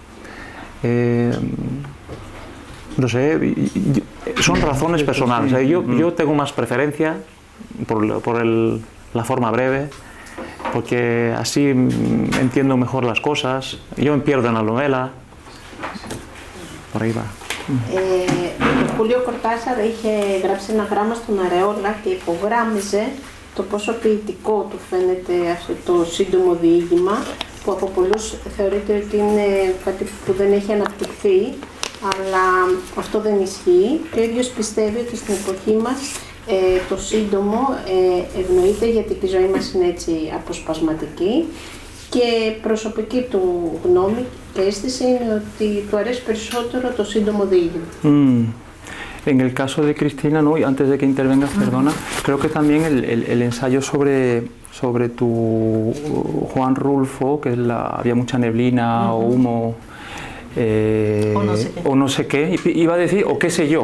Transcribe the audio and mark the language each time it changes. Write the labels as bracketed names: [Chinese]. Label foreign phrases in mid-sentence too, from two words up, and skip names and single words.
[Spanish] No sé, son razones personales. Yo tengo más preferencia por la forma breve, porque así entiendo mejor las cosas. Yo me pierdo en la novela. Por ahí va. [Greek] Ο Χούλιο Κορτάσαρ είχε γράψει ένα γράμμα στον Αρεόλα και υπογράμμιζε το πόσο ποιητικό του φαίνεται αυτό το σύντομο διήγημα, που από πολλούς θεωρείται ότι είναι κάτι που δεν έχει αναπτυχθεί, αλλά αυτό δεν ισχύει. Και ο ίδιος πιστεύει ότι στην εποχή μας το σύντομο ευνοείται, γιατί η ζωή μας είναι έτσι αποσπασματική, και προσωπική του γνώμη και αίσθηση είναι ότι του αρέσει περισσότερο το σύντομο διήγημα. [Spanish] En el caso de Cristina, ¿no? Y antes de que intervengas, perdona, creo que también el ensayo sobre tu Juan Rulfo, que había mucha neblina o humo, o no sé qué, iba a decir, o qué sé yo.